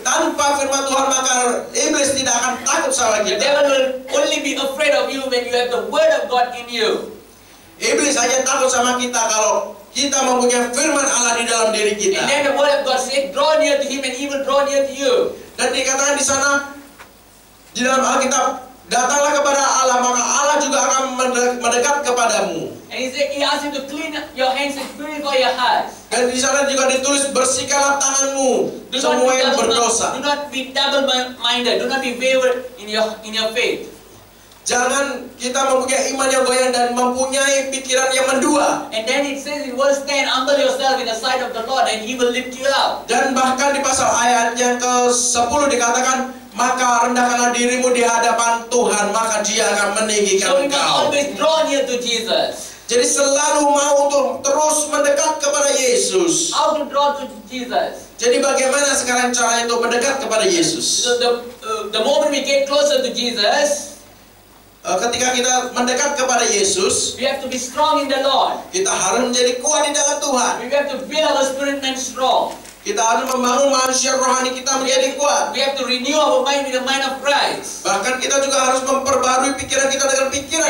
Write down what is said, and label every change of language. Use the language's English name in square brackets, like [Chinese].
[Indonesian] Tanpa firman Tuhan, maka iblis tidak akan takut sama [English] The devil will only be afraid of you when you have the word of God in you. [Indonesian] Iblis hanya takut sama kita kalau kita mempunyai firman Allah di dalam diri [English] And [Indonesian] kita. [English] then the word of God says, draw near to Him and He will draw near to you. [Indonesian] Dan dikatakan di sana di dalam Alkitab, datanglah kepada Allah, maka Allah juga akan mendekat kepadamu. [English] And He asks you to clean your hands and purify your hearts. [Indonesian] Dan di sana juga ditulis, bersihkanlah tanganmu semua yang berdosa. [English] Do not be double-minded. Do not be wayward in your faith. [Indonesian] Jangan kita mempunyai iman yang goyang dan mempunyai pikiran yang mendua. [English] And then it says in verse 10, humble yourself in the sight of the Lord and He will lift you up. [Indonesian] Dan bahkan di pasal ayat yang ke-10 dikatakan, maka rendahkanlah dirimu di hadapan Tuhan, maka Dia akan meninggikan [English] So we must [Indonesian] engkau. [English] always draw near to Jesus. [Indonesian] Jadi selalu mau untuk terus mendekat kepada Yesus. [English] How to draw to Jesus? [Indonesian] Jadi bagaimana sekarang cara untuk mendekat kepada Yesus? [English] So the moment we get closer to Jesus, [Indonesian] Ketika kita mendekat kepada Yesus, [English] we have to be strong in the Lord. [Indonesian] kita harus menjadi kuat di dalam Tuhan. [English] We have to build our spirit man strong. [Indonesian] Kita harus membangun manusia rohani kita menjadi kuat. [English] We have to renew our mind with the mind of Christ. [Indonesian] Bahkan kita juga harus memperbarui pikiran kita dengan pikiran